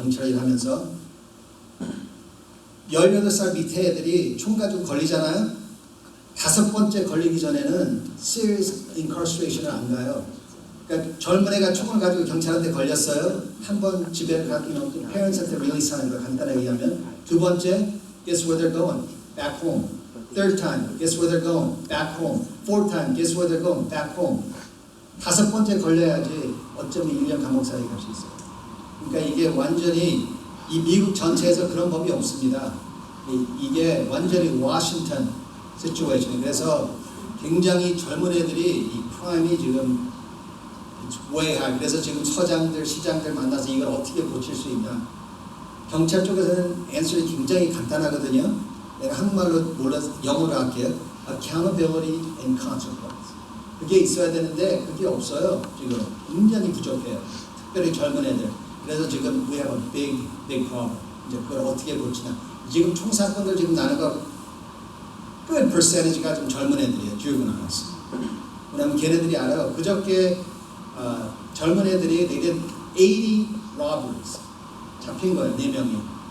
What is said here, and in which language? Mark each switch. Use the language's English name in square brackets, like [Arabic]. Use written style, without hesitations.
[Korean] 경찰 일하면서 18살 밑에 애들이 총 가지고 걸리잖아요. 5번째 걸리기 전에는 serious incarceration을 안 가요. 그러니까 젊은 애가 총을 가지고 경찰한테 걸렸어요. 한 번 집에 가기는 parents한테 release하는 거 간단하게 얘기하면. 두 번째, [English] guess where they're going? Back home. Third time, guess where they're going? Back home. Fourth time, guess where they're going? Back home. [Korean] 5번째 걸려야지 어쩌면 1년 감옥살이 갈 수 있어요. 그러니까 이게 완전히 이 미국 전체에서 그런 법이 없습니다. 이게 완전히 워싱턴 시츄에이션. 그래서 굉장히 젊은 애들이 이 크라임이 지금 [English] way high. [Korean] 그래서 지금 서장들, 시장들 만나서 이걸 어떻게 고칠 수 있나. 경찰 쪽에서는 answer이 굉장히 간단하거든요. 내가 한국말로 몰라서 영어로 할게요. [English] Accountability and consequence. [Korean] 그게 있어야 되는데 그게 없어요. 지금 굉장히 부족해요. 특별히 젊은 애들. 그래서 지금 [English] we have a big problem. [Korean] 이제 그걸 어떻게 고치나. 지금 총사건들 지금 나는 거 good percentage가 좀 젊은 애들이에요. [English] juveniles. [Korean] 왜냐면 걔네들이 알아요. 그저께 젊은 애들이 [English] they did 80 robberies. [Korean] 잡힌 거예요. 4명이.